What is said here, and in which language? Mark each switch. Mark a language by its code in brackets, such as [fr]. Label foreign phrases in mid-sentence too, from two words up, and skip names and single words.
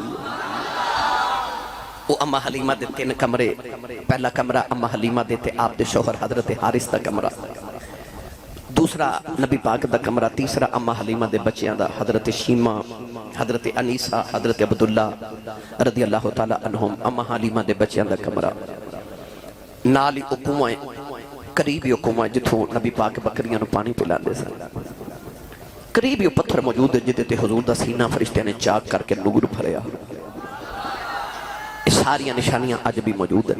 [pa] وہ اماں حلیمہ دے 3 کمرے، پہلا کمرہ اماں حلیمہ دے تے آپ دے شوہر حضرت حارث دا کمرہ، دوسرا نبی پاک دا کمرہ، تیسرا اماں حلیمہ دے بچیاں دا حضرت شیما، حضرت انیسہ، حضرت عبداللہ [ar] رضي الله تعالى عنهم, [pa] اماں حلیمہ دے بچیاں دا کمرہ. نال ہی کنواں، قریب ہی کنواں جتھوں نبی پاک بکریاں نوں پانی پلاندے سن، قریب ہی پتھر موجود ہے جہدے تے حضور دا سینہ فرشتیاں نے چاک کرکے نور بھریا. یہ ساریاں نشانیاں اج بھی موجود ہیں.